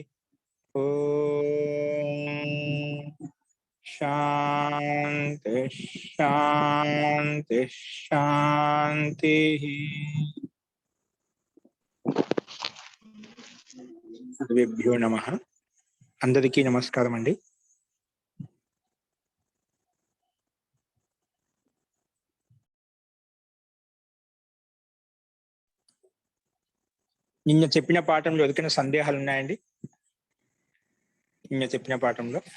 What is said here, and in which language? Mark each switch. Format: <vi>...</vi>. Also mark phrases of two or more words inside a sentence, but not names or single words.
<sa>ओम शांति शांति शांति। सर्वेभ्यो नमः।</sa> <te>అందరికీ నమస్కారం అండీ। నిన్న చెప్పిన పాఠంలో ఎదుకైన సందేహాలు ఉన్నాయండి? నిన్న చెప్పిన పాఠంలో</te>